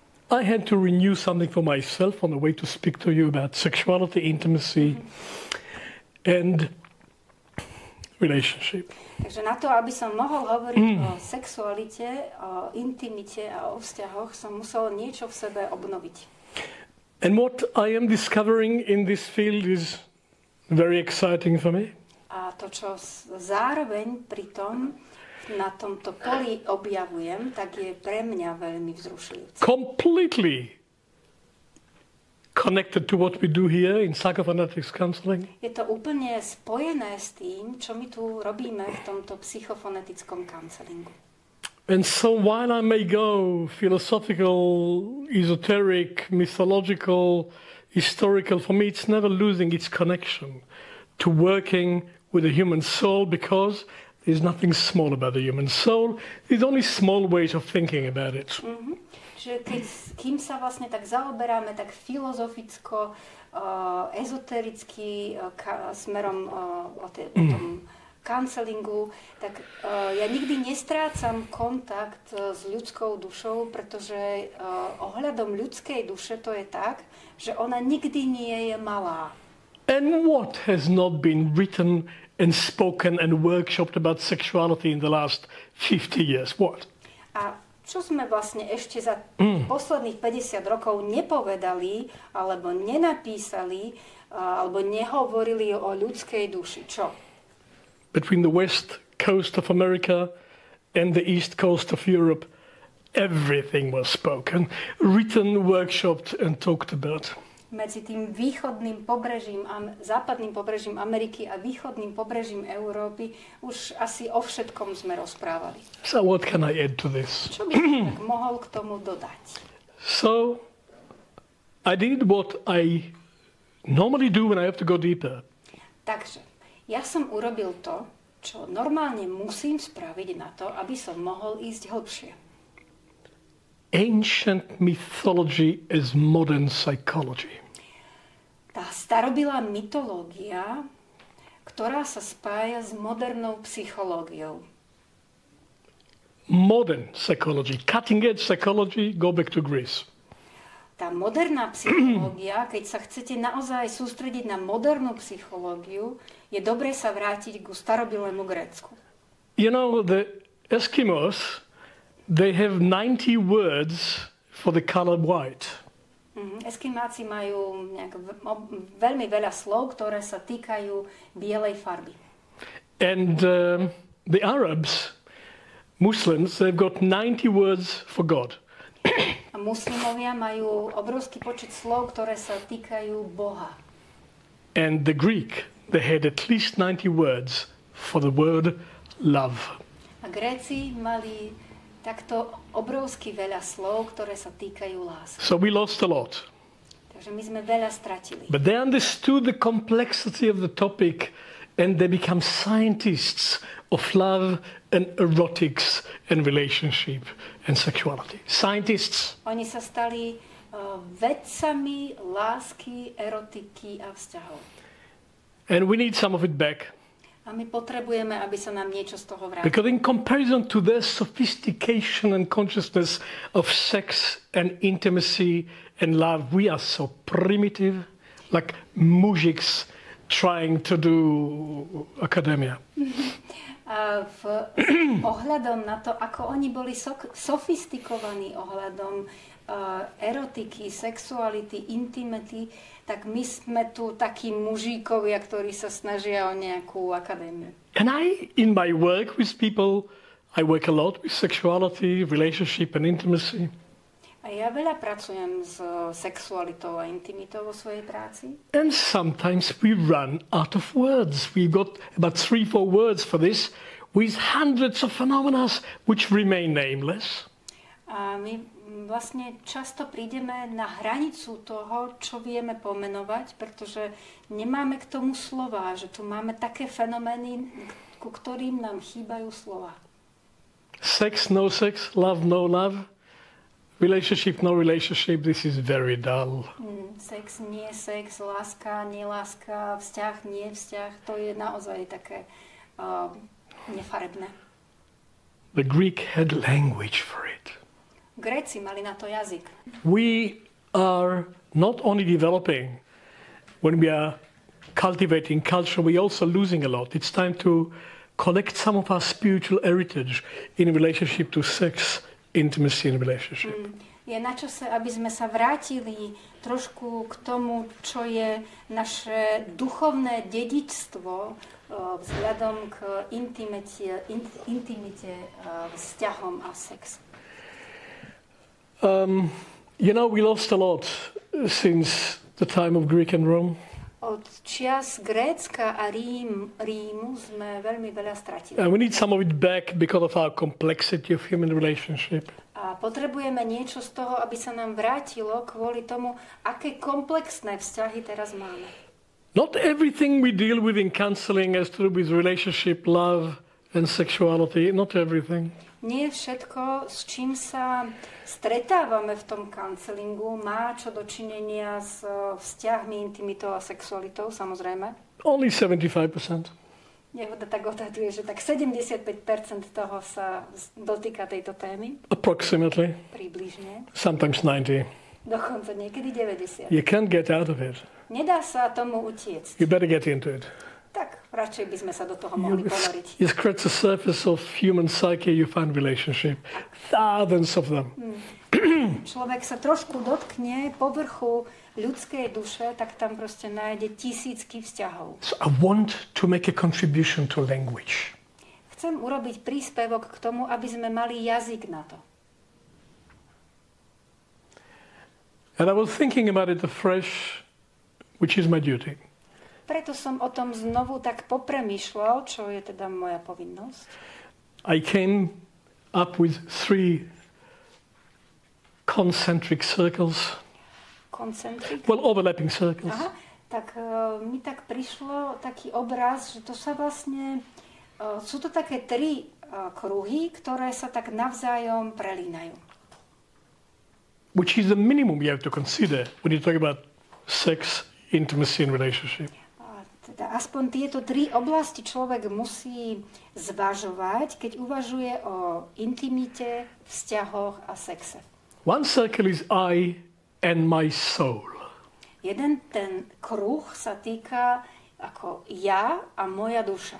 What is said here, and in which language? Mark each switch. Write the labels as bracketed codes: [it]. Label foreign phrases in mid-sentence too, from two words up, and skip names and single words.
[en] I had to renew something for myself on the way to speak to you about sexuality, intimacy, and relationship. [sk] Takže na to, aby som mohol hovoriť o sexualite, o intimite a o vzťahoch, som musel niečo v sebe obnoviť. [en] And what I am discovering in this field is very exciting for me. [sk] A to, čo zároveň pri tom, na tomto poli objavujem, tak je pre mňa veľmi vzrušujúce. [en] Completely connected to what we do here in psychophonetics counseling. [sk] Je to úplne spojené s tým, čo my tu robíme v tomto psychofonetickom counselingu. [en] And so while I may go philosophical, esoteric, mythological, historical, for me it's never losing its connection to working with the human soul, because there's nothing small about the human soul. There's only small ways of thinking about it. [sk] Čiže kým sa vlastne tak zaoberáme tak filozoficko, ezotericky smerom o tom counselingu, tak ja nikdy nestrácam kontakt s ľudskou dušou, pretože ohľadom ľudskej duše to je tak, že ona nikdy nie je malá. [en] And what has not been written and spoken and workshopped about sexuality in the last 50 years? What? [sk] A čo sme vlastne ešte za posledných 50 rokov nepovedali, alebo nenapísali, alebo nehovorili o ľudskej duši? Čo? [en] Between the west coast of America and the east coast of Europe, everything was spoken, written, workshopped and talked about. [sk] Medzi tým východným pobrežím, západným pobrežím Ameriky a východným pobrežím Európy už asi o všetkom sme rozprávali. [en] So what can I add to this? [sk] Čo by som tak mohol k tomu dodať? [en] So I did what I normally do when I have to go deeper. [sk] Takže ja som urobil to, čo normálne musím spraviť na to, aby som mohol ísť hlbšie. [en] Ancient mythology as modern psychology. [sk] Tá starobilá mytológia, ktorá sa spája s modernou psychológiou. [en] Modern psychology, cutting edge psychology, go back to Greece. [sk] Tá moderná psychológia, keď sa chcete naozaj sústrediť na modernú psychológiu, je dobré sa vrátiť ku starobilému Grécku. [en] You know, the Eskimos, they have 90 words for the color white. [sk] Eskimáci majú veľmi veľa slov, ktoré sa týkajú bielej farby. [en] And the Arabs, Muslims, they've got 90 words for God. [sk] A muslimovia majú obrovský počet slov, ktoré sa týkajú Boha. [en] And the Greek, they had at least 90 words for the word love. [sk] A Gréci mali takto obrovsky veľa slov, ktoré sa týkajú lásky. [en] So we lost a lot. [sk] Takže my sme veľa stratili. [en] But they understood the complexity of the topic and they become scientists of love and erotics and relationship and sexuality. Scientists. [sk] Oni sa stali vedcami lásky, erotiky a vzťahov. [en] And we need some of it back. [sk] A my potrebujeme, aby sa nám niečo z toho vrátilo. [en] Because in comparison to their sophistication and consciousness of sex and intimacy and love, we are so primitive, like mužiks trying to do academia. [sk] A ohľadom na to, ako oni boli sofistikovaní ohľadom erotiky, sexuality, intimity, tak my sme tu takí mužíkovia, ktorí sa snažia o nejakú akadémiu. [en] And in my work with people, I work a lot with sexuality, relationship and intimacy. [sk] A ja veľa pracujem s sexualitou a intimitou vo svojej práci. [en] And sometimes we run out of words. We've got about 3-4 words for this, with hundreds of phenomena which remain nameless. [sk] A my vlastne často prídeme na hranicu toho, čo vieme pomenovať, pretože nemáme k tomu slova, že tu máme také fenomény, ku ktorým nám chýbajú slova. [en] Sex, no sex, love, no love, relationship, no relationship, this is very dull. [sk] Sex, nie sex, láska, nie láska, vzťah, nie vzťah, to je naozaj také nefarebné. [en] The Greek had language for it. [sk] Gréci mali na to jazyk. [en] We are not only developing when we are cultivating culture, we're also losing a lot. It's time to collect some of our spiritual heritage in relationship to sex, intimacy and relationship. [sk] Je na čase, aby sme sa vrátili trošku k tomu, čo je naše duchovné dedičstvo vzhľadom k intimite, vzťahom a sexu. [en] You know, we lost a lot since the time of Greek and Rome. [sk] Od čias Grécka a Rímu sme veľmi veľa stratili. [en] And we need some of it back because of our complexity of human relationship. [sk] A potrebujeme niečo z toho, aby sa nám vrátilo kvôli tomu, aké komplexné vzťahy teraz máme. [en] Not everything we deal with in counseling has to do with relationship, love and sexuality. Not everything. [sk] Nie všetko, s čím sa stretávame v tom counselingu, má čo dočinenia s vzťahmi, intimitou a sexualitou, samozrejme. [en] Only 75%. [sk] Jehoda tak odhaduje, že tak 75% toho sa dotýka tejto témy. [en] Approximately. [sk] Približne. [en] Sometimes 90. [sk] Dokonca niekedy 90. [en] You can't get out of it. [sk] Nedá sa tomu utiecť. [en] You better get into it. [sk] Tak radšej by sme sa do toho mohli ponoriť. [en] You scratch the surface of human psyche, you find relationship. Thousands of them. [sk] Človek sa trošku dotkne povrchu ľudskej duše, tak tam proste nájde tisícky vzťahov. [en] So I want to make a contribution to language. [sk] Chcem urobiť príspevok k tomu, aby sme mali jazyk na to. [en] And I was thinking about it afresh, which is my duty. [sk] Preto som o tom znovu tak popremýšľal, čo je teda moja povinnosť. [en] I came up with 3 concentric circles. Concentric? Well, overlapping circles. [sk] Aha, tak mi tak prišlo taký obraz, že to sa vlastne, sú to také 3 kruhy, ktoré sa tak navzájom prelínajú. [en] Which is the minimum you have to consider when you talk about sex, intimacy and relationship. [sk] Teda aspoň tieto 3 oblasti človek musí zvažovať, keď uvažuje o intimite, vzťahoch a sexe. [en] One circle is I and my soul. [sk] Jeden ten kruh sa týka ako ja a moja duša.